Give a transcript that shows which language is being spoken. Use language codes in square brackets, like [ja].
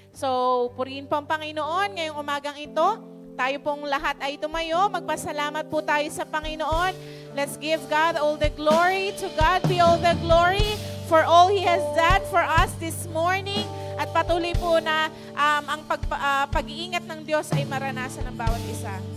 [tl] So, purihin po ang Panginoon ngayong umagang ito. Tayo pong lahat ay tumayo. Magpasalamat po tayo sa Panginoon. [en] Let's give God all the glory. To God be all the glory for all He has done for us this morning. [tl] At patuloy po na ang pag-iingat ng Diyos ay maranasan ng bawat isa.